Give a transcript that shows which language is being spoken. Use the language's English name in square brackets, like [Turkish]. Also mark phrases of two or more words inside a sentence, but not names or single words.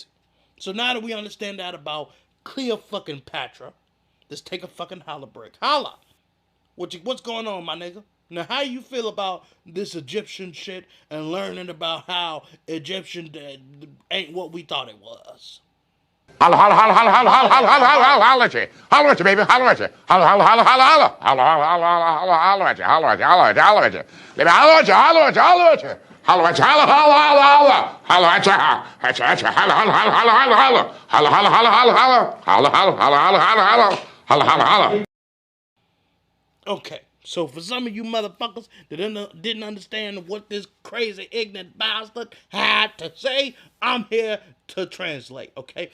[English] So now that we understand that about Cleopatra, let's take a fucking holla break. Holla! What's going on, my nigga? Now, how you feel about this Egyptian shit and learning about how Egyptian ain't what we thought it was? Holla, holla, holla, holla, holla, holla, holla, holla, holla, holla at you. Holla at you, baby. Holla at you. Holla, holla, holla, holla, holla. Holla, holla, holla, holla, holla at you. Holla at you, holla at you, holla at you. Baby, holla at you, holla at you, holla at you. Holla at you, holla, holla, holla, holla. Holla at you, at you, holla, holla, holla, holla, holla, holla. Holla, holla, holla, holla, holla. Holla, holla, holla, holla, holla, holla. Holla, holla, holla. Okay, so for some of you motherfuckers that didn't understand what this crazy ignorant bastard had to say, I'm here to translate, okay?